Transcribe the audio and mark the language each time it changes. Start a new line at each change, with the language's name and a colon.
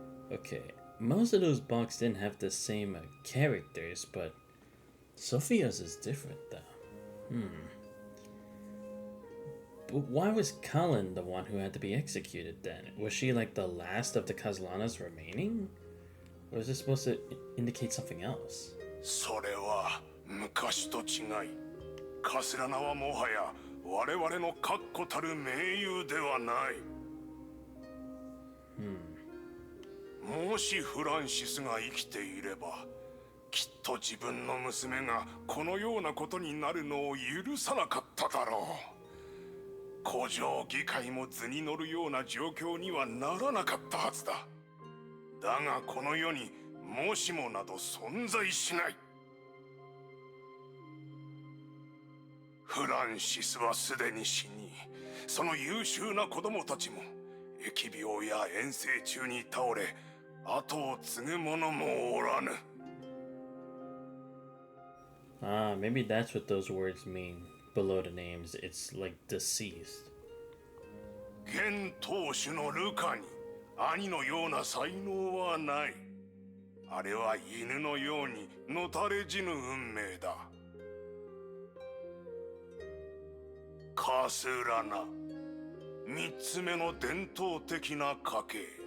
English: Okay, most of those books didn't have the same characters, but Sophia's is different though. But why was Colin the one who had to be executed then? Was she like the last of the Kazlanas remaining? Or is this supposed to indicate something else?
Japanese: それは昔と違い、カスラナはもはや我々の確固たる盟友ではない。もしフランシスが生きていれば、きっと自分の娘がこのようなことになるのを許さなかっただろう。古城議会も図に乗るような状況にはならなかったはずだ。だがこの世にもしもなど存在しない。フランシスはすでに死に、その優秀な子供たちも疫病や遠征中に倒れ、後を継ぐ者もおらぬ。
English: Ah, maybe that's what those words mean below the names. It's like deceased.
Japanese: 現当主のルカに兄のような才能はない。あれは犬のようにのたれ死ぬ運命だ。カスラナ、三つ目の伝統的な家系。